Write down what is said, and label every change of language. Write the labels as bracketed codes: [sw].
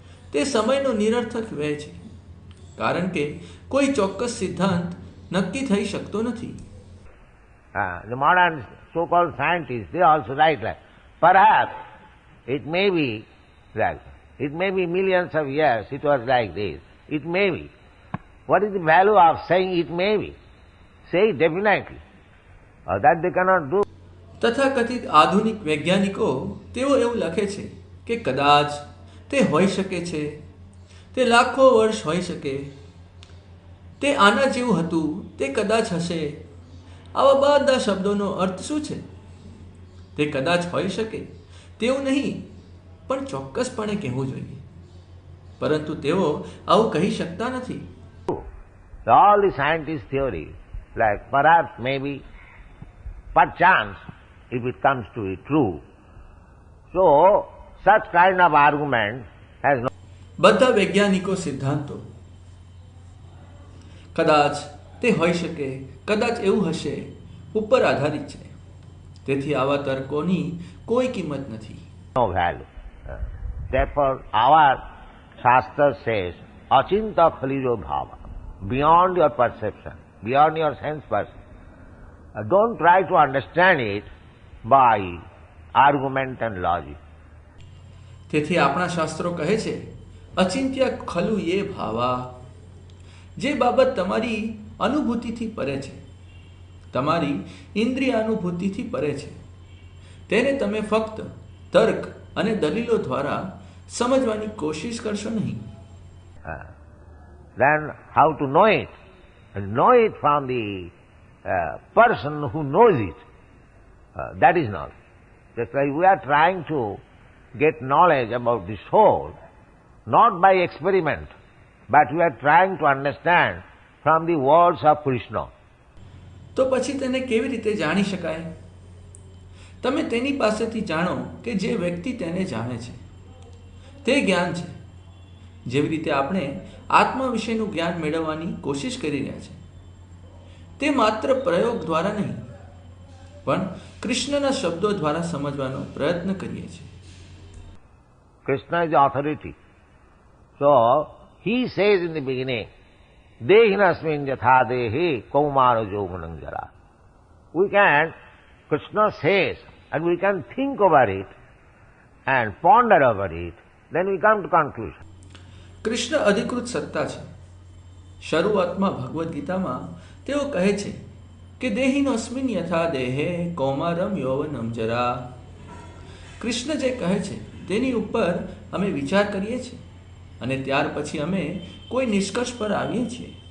[gu] તે સમયનો નિરર્થક વ્યય છે, કારણ કે કોઈ ચોક્કસ સિદ્ધાંત નક્કી થઈ શકતો નથી. [en] The modern so-called scientists, they also write like, perhaps it may be like, it may be millions of years it was like this. It may be. What is the value of saying it may be? Say it definitely. That they cannot do. [gu] તથાકથિત આધુનિક વૈજ્ઞાનિકો તેઓ એવું લખે છે કે કદાચ તે હોઈ શકે છે, તે લાખો વર્ષ હોઈ શકે, તે આના જેવું હતું, તે કદાચ હશે. આવા બધા શબ્દોનો અર્થ શું છે? તે કદાચ હોઈ શકે તેવું નહીં, પણ ચોક્કસપણે કહેવું જોઈએ. પરંતુ તેઓ આવું કહી શકતા નથી. [en] All the scientist theories, like perhaps, maybe, perchance, if it comes to be true. So, such kind of argument has no... [gu] બધા વૈજ્ઞાનિકો સિદ્ધાંતો કદાચ, તે હોઈ શકે, કદાચ એવું હશે ઉપર આધારિત છે. તેથી આવા તર્કોની કોઈ કિંમત નથી. [en] No value. Therefore, our Shastra says, [sa] Achinta khalijo bhava, [en] beyond your perception, beyond your sense perception. Don't try to understand it by argument and logic. [gu] તેથી આપણા શાસ્ત્રો કહે છે, [sa] અચિંત્ય ખલુ યે ભાવા. [gu] જે બાબત તમારી અનુભૂતિથી પરે છે, તમારી ઇન્દ્રિય અનુભૂતિથી પરે છે, તેને તમે ફક્ત તર્ક અને દલીલો દ્વારા સમજવાની કોશિશ કરશો નહીં. [en] Then how to know it? Know it from the person who knows it. That is knowledge. Just like we are trying to get knowledge about the soul, not by experiment, but we are trying to understand from the words of Krishna. [gu] તો પછી તેને કેવી રીતે જાણી શકાય? તમે તેની પાસેથી જાણો કે જે વ્યક્તિ તેને જાણે છે, તે જ્ઞાન છે. જેવી રીતે આપણે આત્મા વિશેનું જ્ઞાન મેળવવાની કોશિશ કરી રહ્યા છે, તે માત્ર પ્રયોગ દ્વારા નહીં, પણ કૃષ્ણના શબ્દો દ્વારા સમજવાનો પ્રયત્ન કરીએ છીએ. [en] Krishna is the authority. So, he says in the beginning, [sa] Dehinasmin jatha dehi kaumara jovanam jara. [en] We can, Krishna says, and we can think over it and ponder over it, then we come to conclusion. [gu] Krishna અધિકૃત સત્તા છે. શરૂઆતમાં ભગવદ્ ગીતામાં તેઓ કહે છે કે [sa] દેહિનોસ્મિન યથા દેહે કૌમારમ યૌવનમ જરા. [gu] કૃષ્ણ જે કહે છે તેની ઉપર અમે વિચાર કરીએ છીએ અને ત્યાર પછી અમે કોઈ નિષ્કર્ષ પર આવીએ છીએ.